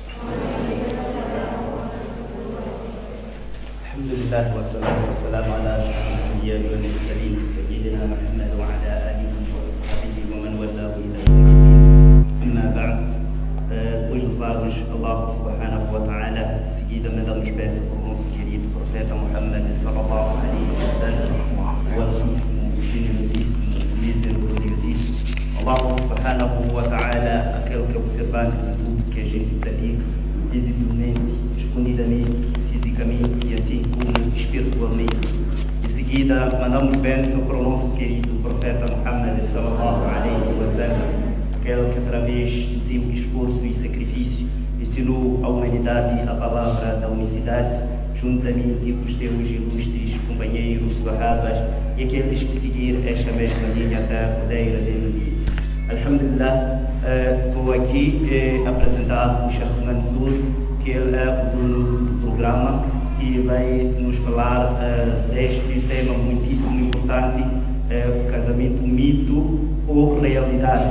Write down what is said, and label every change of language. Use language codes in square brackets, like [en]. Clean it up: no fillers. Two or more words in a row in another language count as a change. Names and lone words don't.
[ar] الحمد لله والصلاة والسلام على أشرف الأنبياء والمرسلين سيدنا محمد وعلى آله وصحبه ومن والاه إلى يوم الدين. أما بعد, [pt] depois louvarmos Allah [ar] سبحانه وتعالى, [pt] seguidamente damos peça por nosso querido profeta Muhammad [ar] صلى الله عليه وسلم, [pt] o altíssimo, generosíssimo, misericordiosíssimo. [ar] الله سبحانه وتعالى, [pt] aquele que é observante de tudo que a gente pratica, visivelmente, escondidamente, fisicamente e assim como espiritualmente. Em seguida, mandamos bênção para o nosso querido profeta Muhammad [ar] صلى الله عليه وسلم, [pt] aquele que através do seu esforço e sacrifício ensinou à humanidade a palavra da unicidade, juntamente com os seus ilustres companheiros, sahabas e aqueles que seguiram esta mesma linha até a rodeira dele. Alhamdulillah, estou aqui apresentar o Sheikh Mansour, que ele é o dono do programa e vai nos falar deste tema muitíssimo importante, o casamento mito ou realidade.